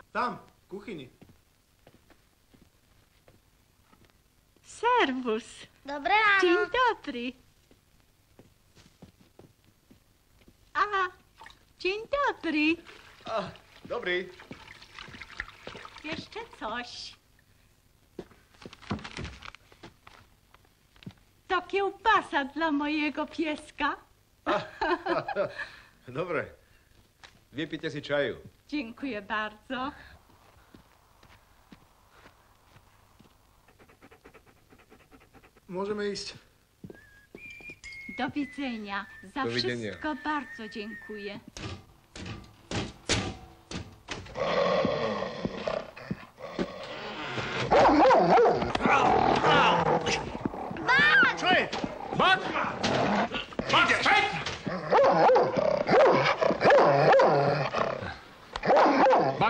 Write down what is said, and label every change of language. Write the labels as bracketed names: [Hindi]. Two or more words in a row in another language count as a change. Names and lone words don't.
[Slovak] Tam, v kuchyni. Servus. Dobré ráno. [Polish] Dzień dobry. A, dzień dobry. [Slovak] Dobrý. [Polish] Jeszcze coś. To kiełbasa dla mojego pieska. [Slovak] Dobre. Vypite si čaju. [Polish] Dziękuję bardzo. [Slovak] Môžeme ísť. [Polish] Do widzenia. Za Do widzenia. wszystko bardzo dziękuję. [Slovak] Čo je? Bak! Ide, späť! Bak!